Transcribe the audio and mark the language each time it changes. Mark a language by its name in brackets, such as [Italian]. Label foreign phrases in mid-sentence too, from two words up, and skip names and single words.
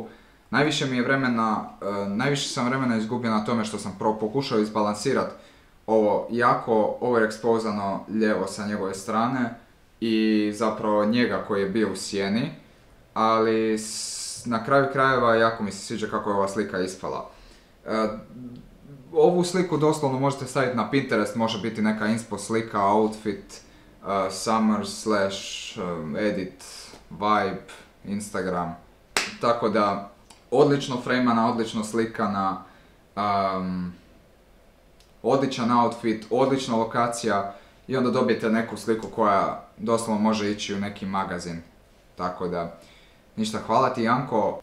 [Croatian] Najviše sam vremena izgubio na tome što sam pokušao izbalansirati ovo jako overexposano lijevo sa njegove strane i zapravo njega koji je bio u sjeni, ali na kraju krajeva jako mi se sviđa kako je ova slika ispala. Ovu sliku doslovno možete staviti na Pinterest, može biti neka inspo slika, [English] outfit, summer/edit, vibe, Instagram. [Croatian] Tako da, odlično frejmana, odlično slikana, odličan outfit, odlična lokacija i onda dobijete neku sliku koja doslovno može ići u neki magazin. Tako da, ništa, hvala ti Janko.